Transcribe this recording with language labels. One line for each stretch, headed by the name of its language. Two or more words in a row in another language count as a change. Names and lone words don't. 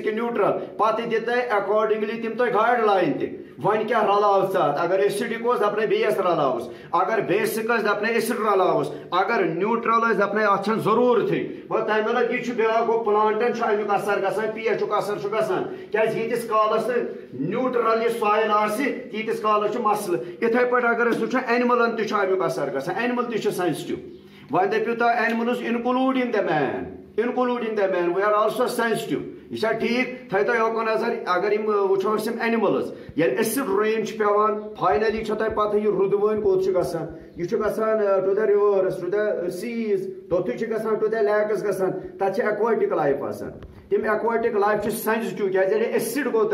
Kashmiri: کِنہٕ نیوٹرل پتہٕ دِتنے اکاردنگلی تِم تۄہہِ گایڈ لاین تہِ وۄنۍ کیٛاہ رلاو ژٕ اتھ اگر ایسڈک اوس دپنے بیٚیس رلاوُس اگر بیسک ٲسۍ دپنے ایسڈ رلاوُس اگر نیوٹرل ٲسۍ دپنے اتھ چھنہٕ ضروٗرتھٕے وۄنۍ تمہِ مطلب یہِ چھُ بیٛاکھ گوٚو پلانٹن چھُ امیُک اثر گژھان پی ایچُک اثر چھُ گژھان کیٛازِ ییٖتِس کالس نہٕ نیوٹرل یہِ سویل آسہِ تیٖتِس کالس چھُ مسلہٕ یِتھے پٲٹھۍ اگر أسۍ وٕچھو اینملن تہِ چھُ امیُک اثر گژھان اینمل تہِ چھُ سینسٹِو وۄنۍ دٔپِو تُہۍ
English: animals including the man we are also sensitive
Kashmiri: یہ چھا ٹھیک تھٲیتو یوکُن نظر اگر یِم وٕچھو أسۍ یِم اینملز ییٚلہِ
English: acid rain
Kashmiri: چھُ پیوان فاینلی چھو تۄہہِ پتہ یہِ رُدوٲنۍ کوٚت چھُ گژھان یہِ چھُ گژھان ٹُو
English: the rivers to the seas
Kashmiri: توٚتُے چھُ گژھان
English: to the lakes
Kashmiri: گژھان تتہِ چھِ
English: aquatic life
Kashmiri: آسان تِم
English: aquatic life
Kashmiri: چھِ سینسٹِو کیٛازِ ییٚلہِ ایسڈ گوٚو